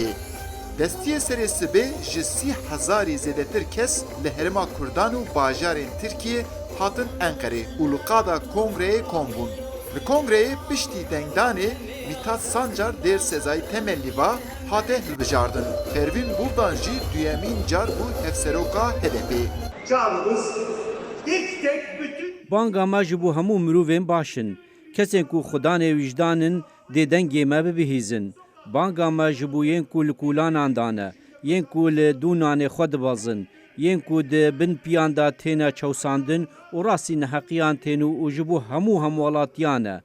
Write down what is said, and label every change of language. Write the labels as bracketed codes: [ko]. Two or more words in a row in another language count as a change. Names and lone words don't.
[ku] Destiyê serê sibê ji 30,000 zêdetir kes li Herêma Kurdan û bajarên Tirkiye hatin Enqerê û li qada kongreyê kom bûn. Li kongreyê piştî dengdanê Mithat Sancar dêr sezayî temellîva hate hilbijardin. Pervin Buldan jî duyemîn car bû hevseroka HDP. [tr] Çağrımız tek tek bütün [ku] Banga me ji bo hemû mirovên baş in. Kesên ku xudanê wîjdanin dê dengê me bibihîzin. Banga me ji bo yên ku li kûlanan dane, yên ku li dûnanê xwe dibazin, yên ku di bin piyan de têne çewsandin û rastî neheqiyan tên û ji bo hemû hemwalatiyan e.